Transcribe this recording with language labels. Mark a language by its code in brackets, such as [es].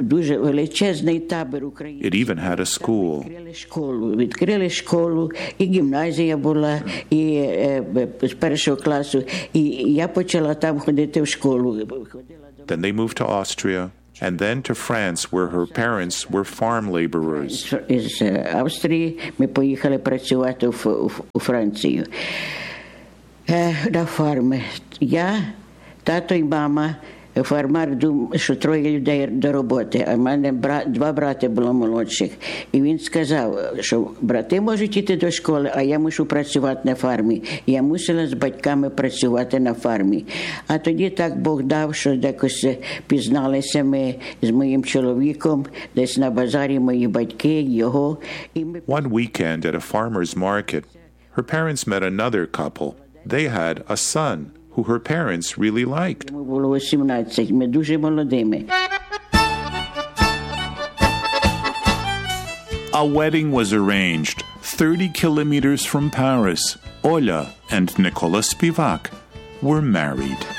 [uk] Дуже величезний табір України. [en] It even had a school. [uk] Відкрили школу, і гімназія була, і з першого класу. І я почала там ходити в школу. [en] Then they moved to Austria. And then to France, where her parents were farm laborers. [uk] Із Австрії ми поїхали працювати у Францію. На фарми. Я, тато і мама, фермер, думав, що троє людей до роботи. А в мене два брати було молодших. І він сказав, що брати можуть йти до школи, а я мушу працювати на фермі. Я мусила з батьками працювати на фермі. А тоді так Бог дав, що декось пізналися ми з моїм чоловіком, десь на базарі мої батьки, його. [en] One weekend at a farmer's market, her parents met another couple. They had a son, who her parents really liked. [uk] Ми було 18, ми дуже молодими. [en] A wedding was arranged 30 kilometers from Paris. Оля and Никола Співак were married.